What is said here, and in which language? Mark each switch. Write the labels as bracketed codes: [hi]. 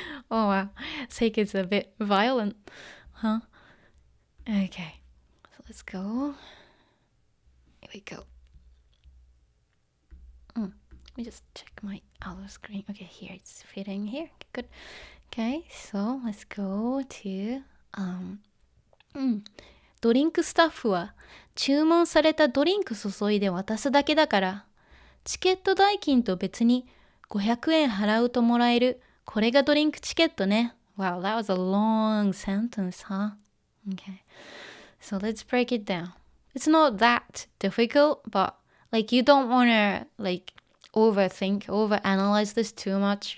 [en] Oh wow, Seika is a bit violent, huh? Okay, so let's go. Here we go. Let me just check my other screen. Okay, here it's fitting here. Okay, good. Okay, so let's go to [ja] ドリンクスタッフは注文されたドリンク注いで渡すだけだからチケット代金と別に500円払うともらえるこれがドリンクチケットね [en] Wow, that was a long sentence, huh? Okay, so let's break it down. It's not that difficult, but like you don't want to like overanalyze this too much.